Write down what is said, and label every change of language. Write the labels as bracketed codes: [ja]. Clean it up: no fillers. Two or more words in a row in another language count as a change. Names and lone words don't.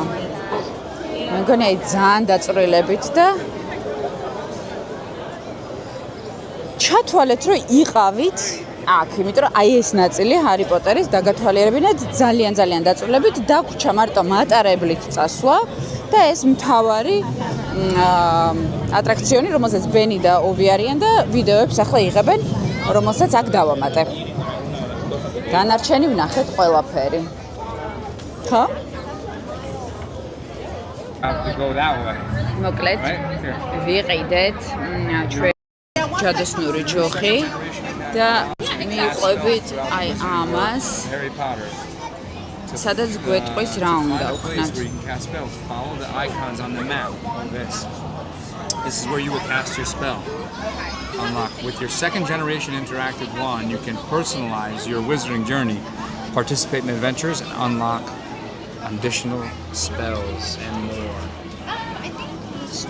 [ka] მე მგონი აი ძალიან დაწვრილებით და ჩათვალეთ, რომ იყავით აქ, იმიტომ რომ აი ეს ნაწილი ჰარი პოტერის დაგათვალიერებინათ ძალიან დაწვრილებით დაგვრჩა მარტო მატარებლით წასვლა და ეს მთავარი ატრაქციონი, რომელსაც ბენი და ოვი არიან და ვიდეოებს ახლა იღებენ, რომელსაც აქ დავამატე. განარჩენი ვნახეთ ყველაფერი. ხო? [en] Have to go that way. [ka] მოკლედ, [en] Right? Here. [ka] ვიყიდეთ ჩვენ ჯადოსნური ჯოხი და მივყვებით აი ამას, Harry Potter. სადაც გვეტყვის რა უნდა [en] Find a place [ka] ვქნათ. [en] where you can cast spells. Follow the icons on the map. This is where you will cast your spell. Unlock. With your second generation interactive wand, you can personalize your wizarding journey, participate in adventures, and unlock additional spells and more.